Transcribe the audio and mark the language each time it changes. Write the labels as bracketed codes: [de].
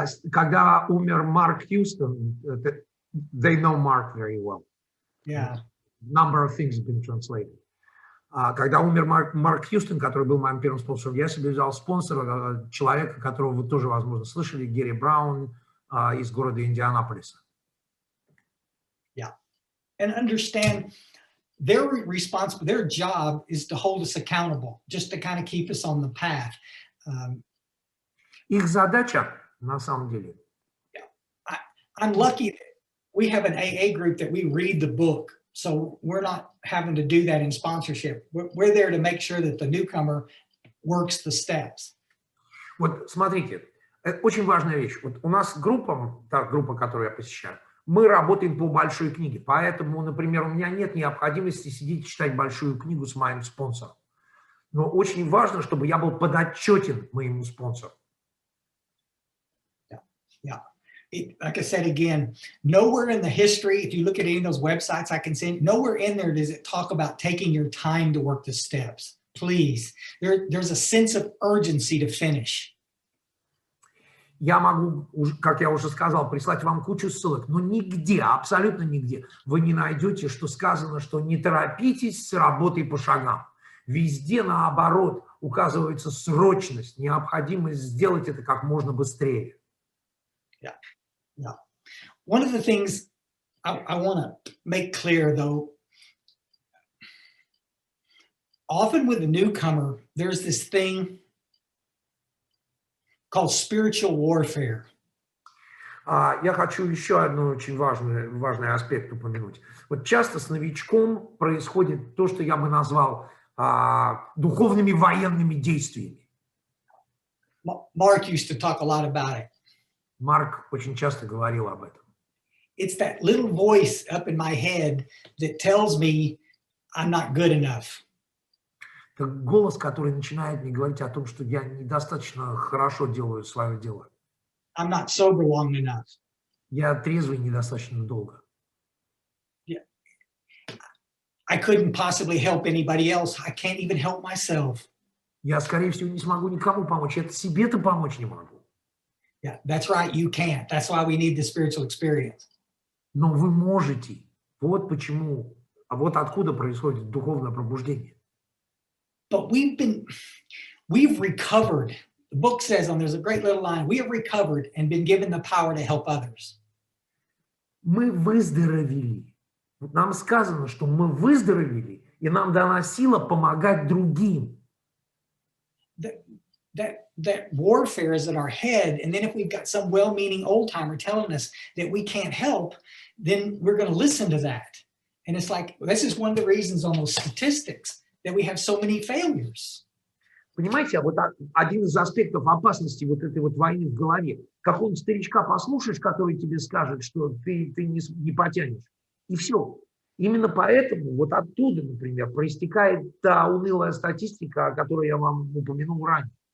[ru] Когда умер Марк Хьюстон, [en] they know Mark very well. Yeah. Number of things have been translated. [ru] Когда умер Марк Хьюстон, который был моим первым спонсором, я себе взял спонсора, человека, которого вы тоже, возможно, слышали, Гэри Браун из города Индианаполиса. [en] Yeah. And understand their job is to hold us accountable, just to kind of keep us on the path. [ru] Их задача, на самом деле. [en] Yeah. I'm lucky that we have an AA group that we read the book. So we're not having to do that in sponsorship. We're there to make sure that the newcomer works the steps. [ru] Вот смотрите, это очень важная вещь. Вот у нас группа, та группа, которую я посещаю, мы работаем по большой книге. Поэтому, например, у меня нет необходимости сидеть и читать большую книгу с моим спонсором. Но очень важно, чтобы я был подотчетен моему спонсору. [en] Yeah. Like I said again, nowhere in the history, if you look at any of those websites I can send, nowhere in there does it talk about taking your time to work the steps. Please, there's a sense of urgency to finish. [ru] Я могу, как я уже сказал, прислать вам кучу ссылок, но нигде, абсолютно нигде вы не найдете, что сказано, что не торопитесь с работой по шагам. Везде, наоборот, указывается срочность, необходимость сделать это как можно быстрее. [en] Yeah. Yeah. One of the things I want to make clear, though, often with a newcomer, there's this thing called spiritual warfare. [ru] Я хочу еще один очень важный аспект упомянуть. Вот часто с новичком происходит то, что я бы назвал духовными военными действиями. [en] Mark used to talk a lot about it. [ru] Марк очень часто говорил об этом. [en] It's that little voice up in my head that tells me I'm not good enough. [ru] Это голос, который начинает мне говорить о том, что я недостаточно хорошо делаю свое дело. [en] I'm not sober long enough. [ru] Я трезвый недостаточно долго. [en] Yeah. I couldn't possibly help anybody else. I can't even help myself. [ru] Я, скорее всего, не смогу никому помочь. Я себе-то помочь не могу. [en] Yeah, that's right. You can't. That's why we need the spiritual experience. [ru] Но вы можете. Вот почему. А вот откуда происходит духовное пробуждение. [en] But we've recovered. The book says, and there's a great little line, we have recovered and been given the power to help others. [ru] Мы выздоровели. Вот нам сказано, что мы выздоровели, и нам дана сила помогать другим. [en] That warfare is in our head, and then if we've got some well-meaning old-timer telling us that we can't help, then we're going to listen to that. And it's like, this is one of the reasons on those statistics that we have so many failures. [ru] Понимаете, вот один из аспектов опасности вот этой вот войны в голове. Какого-нибудь старичка послушаешь, который тебе скажет, что ты не потянешь. И все. Именно поэтому вот оттуда, например, проистекает та унылая статистика, о которой я вам упомянул ранее.